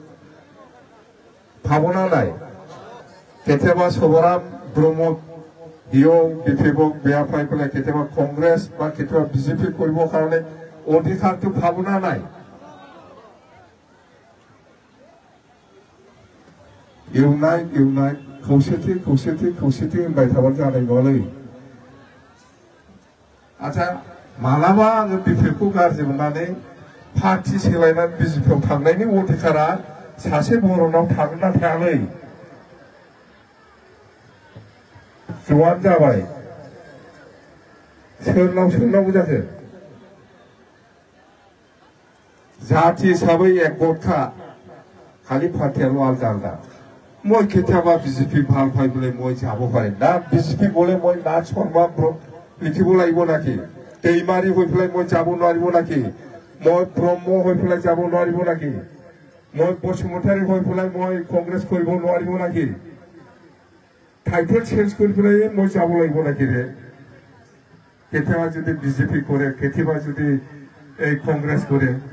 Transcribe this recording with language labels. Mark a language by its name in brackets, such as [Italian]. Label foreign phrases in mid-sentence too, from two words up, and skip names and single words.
[Assamese] ভাৱনা নাই কেতিয়াবা সবৰাম ব্ৰহ্মক হিও BPFক বেয়া পাই পেলাই কেতিয়াবা কংগ্ৰেছ বা কেতিয়াবা BJP কৰিবৰ কাৰণে অধিকাৰটো ভাৱনা নাই [Bodo] ইউনাইট खौसेथि खौसेथि खौसेथि होनबाय थाबानो जानाय नङालै आच्छा मालाबा आङो BPFखौ गाज्रि मोननानै पार्टि सोलायनानै BJPआव थांनायनि अधिकारा सासे बर'नाव थागोन ना थायालै जवान जाबाय सोरनाव सोंनांगौ जाखो जाति हिसाबै एकगोटखा खालि पार्टियाल' आलदा आलदा [Assamese] মই কেতিয়াবা BJP ভাল পাই পেলাই মই যাব পাৰিম না BJP গ'লে মই নাচ শৰ্মা লিখিব লাগিব নাকি दैमारी হৈ পেলাই মই যাব নোৱাৰিব নাকি মই ব্ৰহ্ম হৈ পেলাই যাব নোৱাৰিব নাকি মই বসুমতাৰী হৈ পেলাই মই কংগ্ৰেছ কৰিব নোৱাৰিব নাকি টাইটেল চেঞ্জ কৰি পেলাই মই যাব লাগিব নাকি ৰে কেতিয়াবা যদি BJP কৰে কেতিয়াবা যদি এই কংগ্ৰেছ কৰে